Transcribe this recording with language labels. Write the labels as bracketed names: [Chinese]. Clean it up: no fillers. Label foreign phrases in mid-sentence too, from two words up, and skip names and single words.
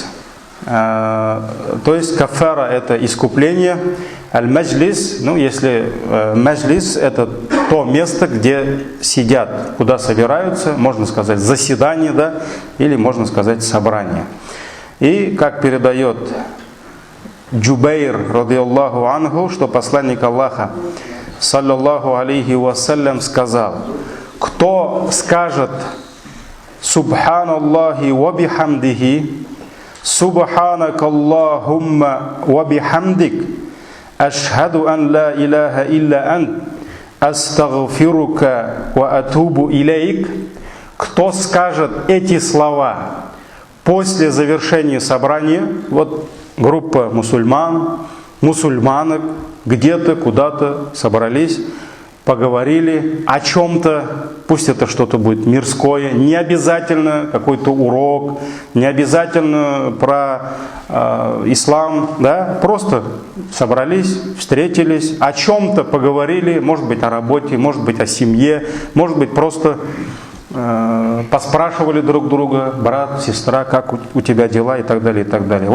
[Russian] То есть кафара — это искупление. Аль-маджлис, если маджлис — это то место, где сидят, куда собираются, можно сказать заседание, да, или можно сказать собрание. И как передает Джубейр, [Arabic] رضي الله عنه, [Russian] что посланник Аллаха, [Arabic] صلى الله عليه وسلم, [Russian] сказал: кто скажет [Arabic] سبحان الله وبحمده، سبحانك اللهم وبحمدك، أشهد أن لا إله إلا أنت، أستغفرك وأتوب إليك. [Russian] Кто скажет эти слова после завершения собрания, вот группа мусульманок где-то, куда-то собрались, поговорили о чем-то, пусть это что-то будет мирское, не обязательно какой-то урок, не обязательно про ислам, да, просто собрались, встретились, о чем-то поговорили, может быть о работе, может быть о семье, может быть просто поспрашивали друг друга, брат, сестра, как у тебя дела и так далее, и так далее.